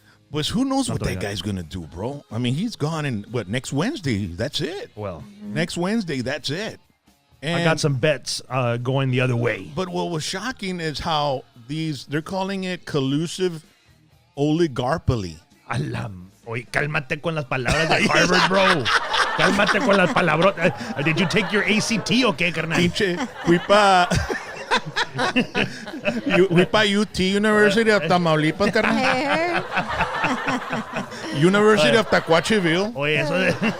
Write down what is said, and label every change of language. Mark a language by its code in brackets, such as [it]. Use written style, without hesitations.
[en] But who knows what Something that like guy's going to do, bro? I mean, he's gone in next Wednesday. That's it. Well, Next Wednesday, that's it. And I got some bets going the other way. But what was shocking is how they're calling it collusive oligarchy. Alam. [es] Oye, cálmate con las palabras de Harvard, bro. Cálmate con las palabras. [en] Did you take your ACT [es] o qué, carnal? Pinche, fui pa UT, University of Tamaulipas, carnal. [en] University of Taquacheville. [es] Oye, eso de...